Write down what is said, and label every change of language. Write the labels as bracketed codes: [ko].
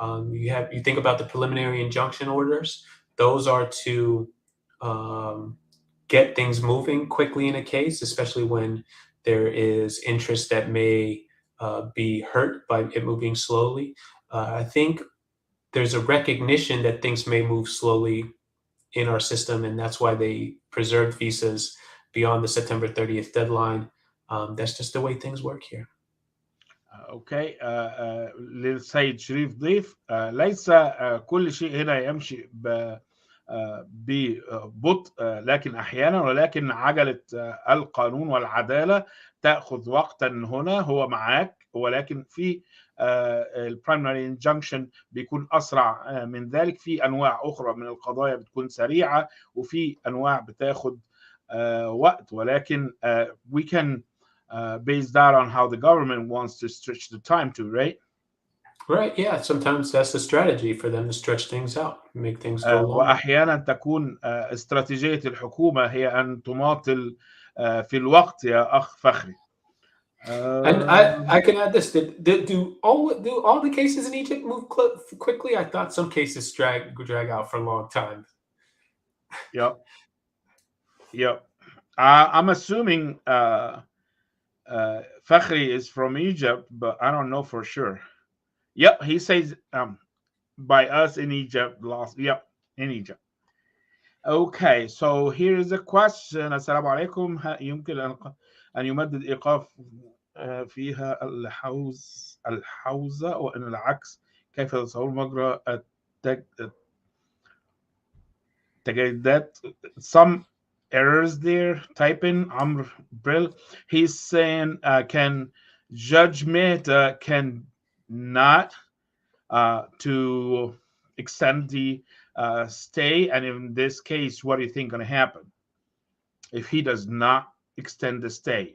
[en] You think about the preliminary injunction orders. Those are to get things moving quickly in a case, especially when there is interest that may be hurt by it moving slowly. I think there's a recognition that things may move slowly in our system, and that's why they preserved visas beyond the September 30th deadline. That's just the way things work here. Okay. [ar] للسيد شريف ضيف، ليس كل شيء هنا يمشي ببطء، لكن احيانا، ولكن عجله القانون والعداله تاخذ وقتا هنا. هو معاك، ولكن في البرايمري انجنكشن بيكون اسرع من ذلك. في انواع اخرى من القضايا بتكون سريعه، وفي انواع بتاخد وقت، ولكن [en] we can base that on how the government wants to stretch the time to, right? Right, yeah. Sometimes that's the strategy for them to stretch things out, make things go longer. [ar] وأحيانا تكون استراتيجية الحكومة هي أن تماطل في الوقت يا أخ فخري. [en] And I can add this: do all the cases in Egypt move quickly? I thought some cases drag out for a long time. Yep. I'm assuming Fakhri is from Egypt, but I don't know for sure. Yep, he says by us in Egypt last. Yep, in Egypt. Okay, so here is a question. [ar] السلام عليكم. يمكن أن يمدد إيقاف فيها الحوزة وإن العكس؟ كيف تصور مجرى التجديدات؟ [en] Some errors there. Type in Amr Brill. He's saying can Judge Mehta can not to extend the stay, and in this case, what do you think going to happen if he does not extend the stay?